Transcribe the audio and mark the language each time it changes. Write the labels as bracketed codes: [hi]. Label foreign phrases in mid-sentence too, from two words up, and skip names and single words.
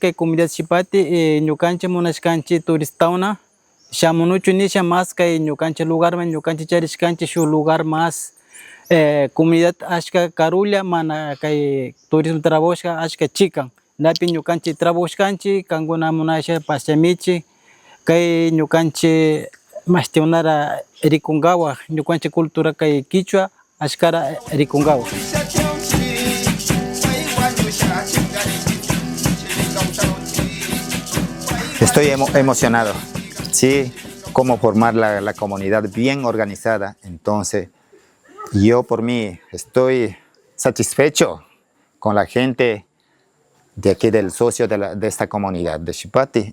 [qu] kay comunidad Chipati ñukanchik munashkanchik turistawna shamunuchu nisha mas kay ñukanchik lugarman ñukanchik charishkanchik shuk lugar mas comunidad ashka karulla mana kay turismo trabajashka ashka chikan napi ñukanchik trabajashkanchik kankuna munasha pashamichik kay ñukanchik mashtiunara rikungawa ñukanchik cultura kay Quichua ashkara rikungawa. [es] Estoy emocionado, sí, cómo formar la comunidad bien organizada. Entonces, yo por mí estoy satisfecho con la gente de aquí del socio de esta comunidad de Chipati.